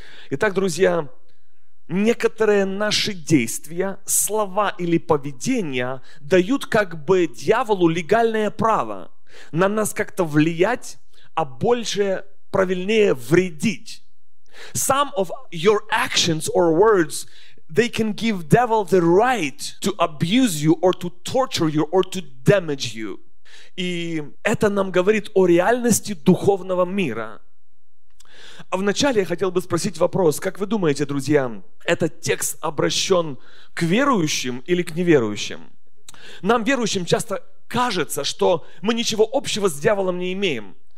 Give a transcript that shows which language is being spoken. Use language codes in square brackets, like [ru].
[ru] Итак, друзья, некоторые наши действия, слова или поведения дают как бы дьяволу легальное право на нас как-то влиять, а больше, правильнее, вредить. [en] Some of your actions or words, they can give devil the right to abuse you or to torture you or to damage you. [ru] И это нам говорит о реальности духовного мира. А вначале я хотел бы спросить вопрос, как вы думаете, друзья, этот текст обращен к верующим или к неверующим? Нам, верующим, часто кажется, что мы ничего общего с дьяволом не имеем.